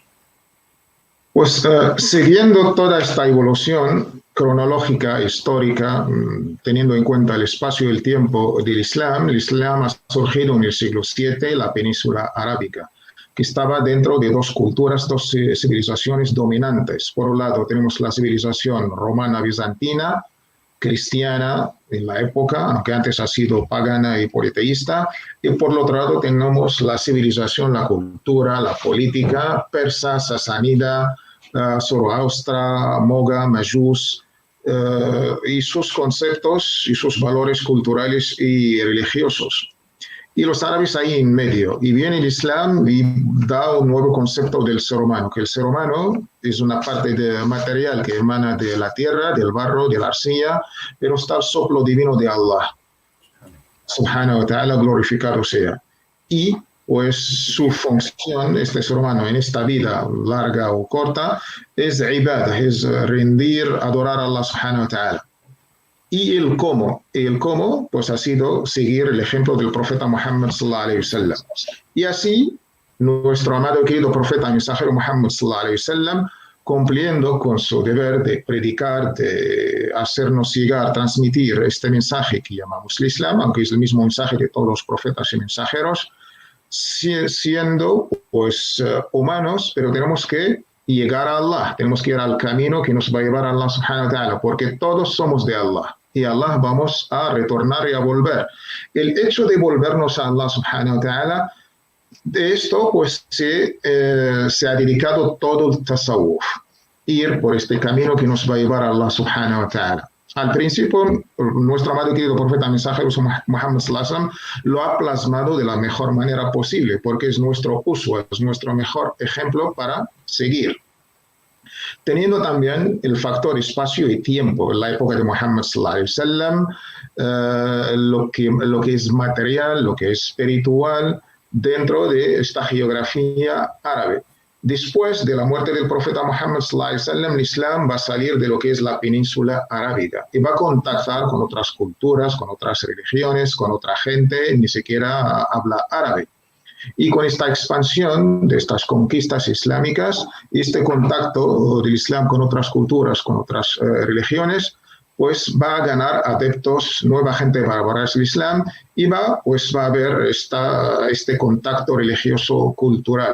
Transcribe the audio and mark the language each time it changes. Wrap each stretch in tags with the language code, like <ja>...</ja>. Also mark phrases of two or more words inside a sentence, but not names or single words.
<es>Pues siguiendo toda esta evolución cronológica, histórica, teniendo en cuenta el espacio y el tiempo del Islam, el Islam ha surgido en el siglo VII, la península arábica, que estaba dentro de dos culturas, dos civilizaciones dominantes. Por un lado tenemos la civilización romana bizantina, cristiana en la época, aunque antes ha sido pagana y politeísta, y por el otro lado tenemos la civilización, la cultura, la política persa, sasánida, zoroastra, moga, mayús, y sus conceptos y sus valores culturales y religiosos. Y los árabes ahí en medio. Y viene el Islam y da un nuevo concepto del ser humano, que el ser humano es una parte material que emana de la tierra, del barro, de la arcilla, pero está el soplo divino de Allah,</es> <ar>سبحانه وتعالى,</ar> <es>glorificado sea. Y pues su función, este ser humano, en esta vida larga o corta, es ibadah, es rendir, adorar a Allah</es> <ar>سبحانه وتعالى.</ar> <es>Y el cómo, pues ha sido seguir el ejemplo del profeta Muhammad</es> <ar>صلى الله عليه وسلم.</ar> <es>Y así, nuestro amado y querido profeta mensajero Muhammad</es> <ar>صلى الله عليه وسلم,</ar> <es>cumpliendo con su deber de predicar, de hacernos llegar, transmitir este mensaje que llamamos el Islam, aunque es el mismo mensaje de todos los profetas y mensajeros, siendo pues humanos, pero tenemos que llegar a Allah, tenemos que ir al camino que nos va a llevar a Allah</es> <ar>سبحانه وتعالى,</ar> <es>porque todos somos de Allah. Y a Allah vamos a retornar y a volver. El hecho de volvernos a Allah</es> <ar>سبحانه وتعالى,</ar> <es>de esto pues se ha dedicado todo el tasawwuf, ir por este camino que nos va a llevar a Allah</es> <ar>سبحانه وتعالى.</ar> <es>Al principio, nuestro amado y querido profeta mensajero Muhammad</es> <ar>صلى الله عليه وسلم</ar> <es>lo ha plasmado de la mejor manera posible, porque es nuestro uso, es nuestro mejor ejemplo para seguir. Teniendo también el factor espacio y tiempo, en la época de Muhammad</es> <ar>صلى الله عليه وسلم,</ar> <es>lo que es material, lo que es espiritual, dentro de esta geografía árabe. Después de la muerte del profeta Muhammad</es> <ar>صلى الله عليه وسلم,</ar> <es>el Islam va a salir de lo que es la península arábiga y va a contactar con otras culturas, con otras religiones, con otra gente, ni siquiera habla árabe. Y con esta expansión de estas conquistas islámicas, este contacto del Islam con otras culturas, con otras religiones, pues va a ganar adeptos, nueva gente va a abrazar el Islam y va a haber este contacto religioso cultural.</es>